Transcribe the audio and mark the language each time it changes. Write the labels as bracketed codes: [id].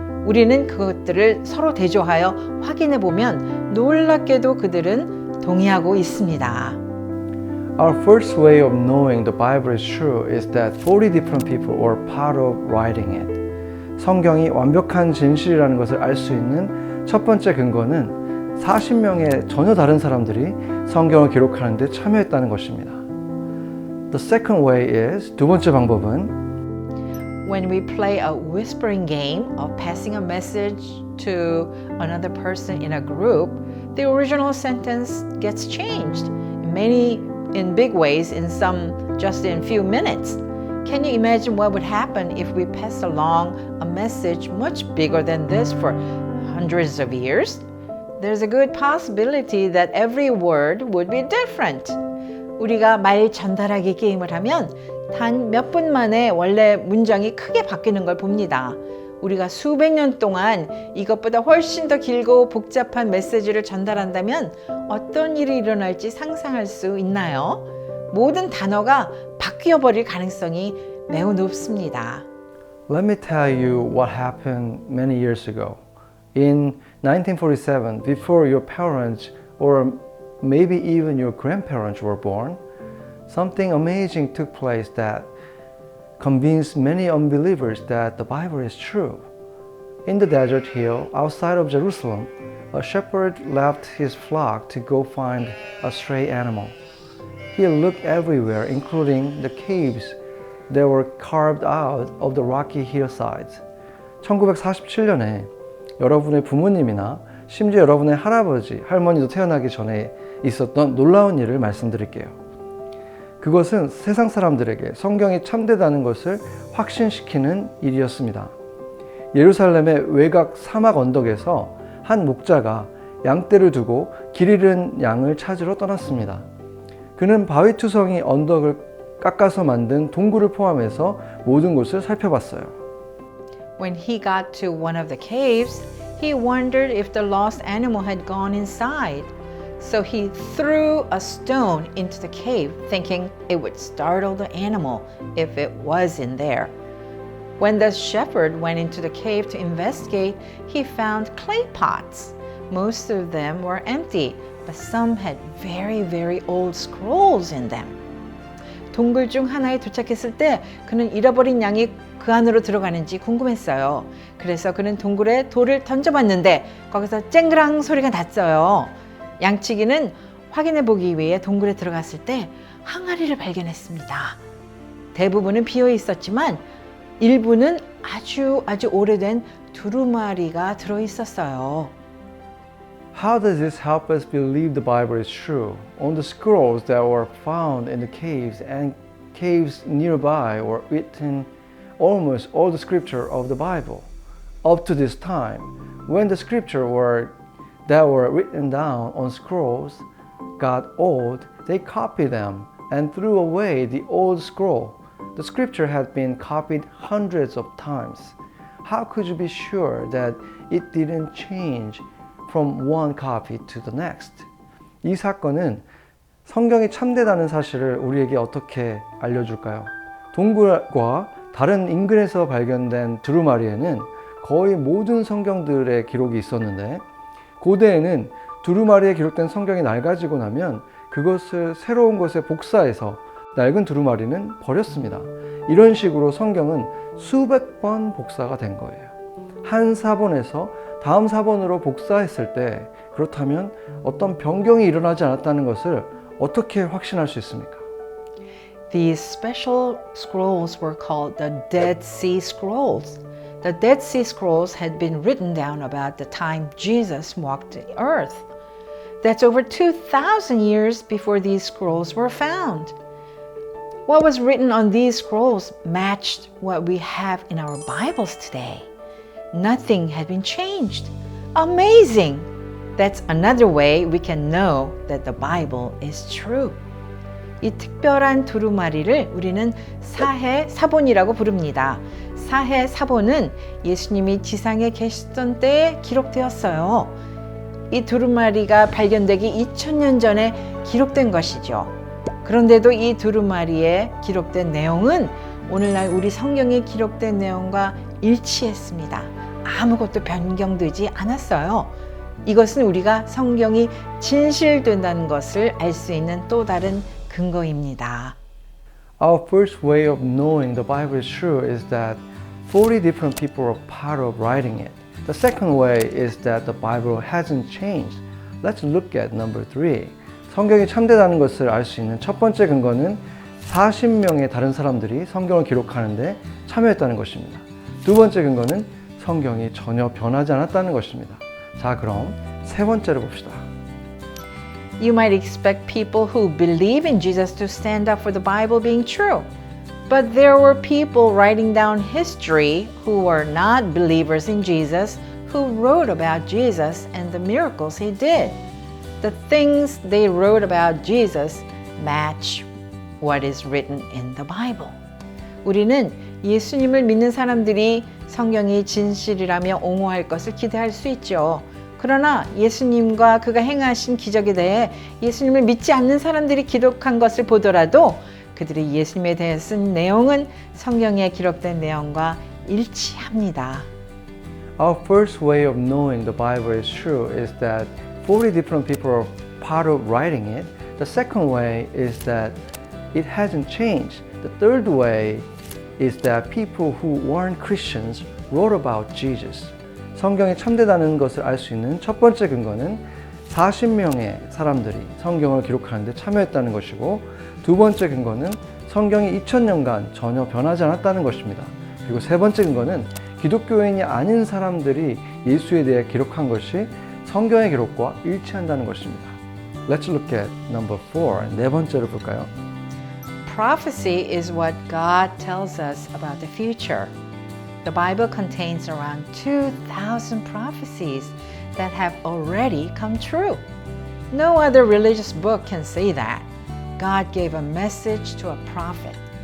[ko] 우리는 그것들을 서로 대조하여 확인해 보면 놀랍게도 그들은 동의하고 있습니다. [en] Our first way of knowing the Bible is true is that 40 different people were part of writing it. [ko] 성경이 완벽한 진실이라는 것을 알 수 있는 첫 번째 근거는 40명의 전혀 다른 사람들이 성경을 기록하는 데 참여했다는 것입니다. [en] The second way is, [ko] 두 번째 방법은 [en] When we play a whispering game of passing a message to another person in a group, the original sentence gets changed in big ways, in some just in few minutes. Can you imagine what would happen if we passed along a message much bigger than this for hundreds of years? There's a good possibility that every word would be different. [ko] 우리가 말 전달하기 게임을 하면 단 몇 분 만에 원래 문장이 크게 바뀌는 걸 봅니다. 우리가 수백 년 동안 이것보다 훨씬 더 길고 복잡한 메시지를 전달한다면 어떤 일이 일어날지 상상할 수 있나요? 모든 단어가 바뀌어 버릴 가능성이 매우 높습니다. [en] Let me tell you what happened many years ago. In 1947, before your parents or maybe even your grandparents were born, something amazing took place that convinced many unbelievers that the Bible is true. In the desert hill outside of Jerusalem, a shepherd left his flock to go find a stray animal. He looked everywhere, including the caves that were carved out of the rocky hillsides. [ko] 1947년에 여러분의 부모님이나 심지어 여러분의 할아버지, 할머니도 태어나기 전에 있었던 놀라운 일을 말씀드릴게요. 그것은 세상 사람들에게 성경이 참되다는 것을 확신시키는 일이었습니다. 예루살렘의 외곽 사막 언덕에서 한 목자가 양떼를 두고 길 잃은 양을 찾으러 떠났습니다. 그는 바위투성이 언덕을 깎아서 만든 동굴을 포함해서 모든 곳을 살펴봤어요. [en] When he got to one of the caves, he wondered if the lost animal had gone inside. So he threw a stone into the cave, thinking it would startle the animal if it was in there. When the shepherd went into the cave to investigate, he found clay pots. Most of them were empty, but some had very, very old scrolls in them. [ko] 동굴 중 하나에 도착했을 때 그는 잃어버린 양이 그 안으로 들어가는지 궁금했어요. 그래서 그는 동굴에 돌을 던져봤는데 거기서 쨍그랑 소리가 났어요. 양치기는 확인해 보기 위해 동굴에 들어갔을 때 항아리를 발견했습니다. 대부분은 비어 있었지만 일부는 아주 오래된 두루마리가 들어 있었어요. [en] How does this help us believe the Bible is true? On the scrolls that were found in the caves and caves nearby were written almost all the scripture of the Bible. Up to this time, when the scripture that were written down on scrolls got old, they copied them and threw away the old scroll. The scripture had been copied hundreds of times. How could you be sure that it didn't change from one copy to the next? [ko] 이 사건은 성경이 참되다는 사실을 우리에게 어떻게 알려줄까요? 동굴과 다른 인근에서 발견된 두루마리에는 거의 모든 성경들의 기록이 있었는데, 고대에는 두루마리에 기록된 성경이 낡아지고 나면 그것을 새로운 곳에 복사해서 낡은 두루마리는 버렸습니다. 이런 식으로 성경은 수백 번 복사가 된 거예요. 한 사본에서 다음 사본으로 복사했을 때, 그렇다면 어떤 변경이 일어나지 않았다는 것을 어떻게 확신할 수 있습니까? [en] These special scrolls were called the Dead Sea Scrolls. The Dead Sea Scrolls had been written down about the time Jesus walked the earth. That's over 2,000 years before these scrolls were found. What was written on these scrolls matched what we have in our Bibles today. Nothing had been changed. Amazing! That's another way we can know that the Bible is true. [ko] 이 특별한 두루마리를 우리는 사해사본이라고 부릅니다. 사해사본은 예수님이 지상에 계시던 때에 기록되었어요. 이 두루마리가 발견되기 2000년 전에 기록된 것이죠. 그런데도 이 두루마리에 기록된 내용은 오늘날 우리 성경에 기록된 내용과 일치했습니다. 아무것도 변경되지 않았어요. 이것은 우리가 성경이 진실된다는 것을 알 수 있는 또 다른 근거입니다. [en] Our first way of knowing the Bible is true is that 40 different people are part of writing it. The second way is that the Bible hasn't changed. Let's look at number 3. [ko] 성경이 참되다는 것을 알 수 있는 첫 번째 근거는 40명의 다른 사람들이 성경을 기록하는데 참여했다는 것입니다. 두 번째 근거는 성경이 전혀 변하지 않았다는 것입니다. 자, 그럼 세 번째로 봅시다. [en] You might expect people who believe in Jesus to stand up for the Bible being true. But there were people writing down history who were not believers in Jesus, who wrote about Jesus and the miracles he did. The things they wrote about Jesus match what is written in the Bible. [ko] 우리는 예수님을 믿는 사람들이 성경이 진실이라며 옹호할 것을 기대할 수 있죠. 그러나 예수님과 그가 행하신 기적에 대해 예수님을 믿지 않는 사람들이 기록한 것을 보더라도 그들이 예수님에 대해 쓴 내용은 성경에 기록된 내용과 일치합니다. [en] Our first way of knowing the Bible is true is that 40 different people are part of writing it. The second way is that it hasn't changed. The third way is that people who weren't Christians wrote about Jesus. [ko] 성경이 참되다는 것을 알 수 있는 첫 번째 근거는 40명의 사람들이 성경을 기록하는데 참여했다는 것이고, 두 번째 근거는 성경이 2000년간 전혀 변하지 않았다는 것입니다. 그리고 세 번째 근거는 기독교인이 아닌 사람들이 예수에 대해 기록한 것이 성경의 기록과 일치한다는 것입니다. [en] Let's look at number 4. [ko] 네 번째로 볼까요? [en] Prophecy is what God tells us about the future. The Bible contains around 2,000 prophecies that have already come true. No other religious book can say that. God gave a message to a prophet.